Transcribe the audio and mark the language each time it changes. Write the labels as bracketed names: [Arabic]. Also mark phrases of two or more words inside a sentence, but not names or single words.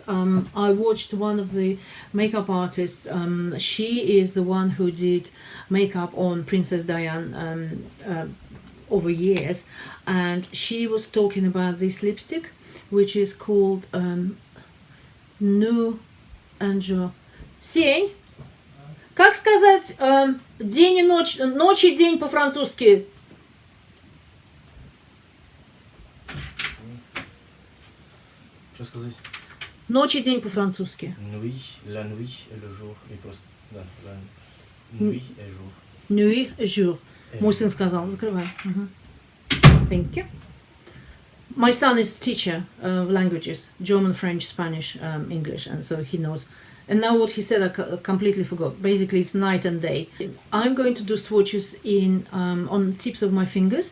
[English] I watched one of the makeup artists. She is the one who did makeup on Princess Diana over years, and she was talking about this lipstick, which is called Nuit&Jour [Russian] Сень, как сказать день и ночь, ночь и день по-французски? Что сказать? Ночь и день по-французски. [French] La nuit et le jour. [Russian] И просто, да, [French] la nuit et jour. Nuit&Jour. [Russian] Мой сын сказал, закрывай. [English] Thank you. My son is teacher of languages, German, French, Spanish, English, and so he knows. And now what he said I completely forgot. Basically it's night and day. I'm going to do swatches in on tips of my fingers.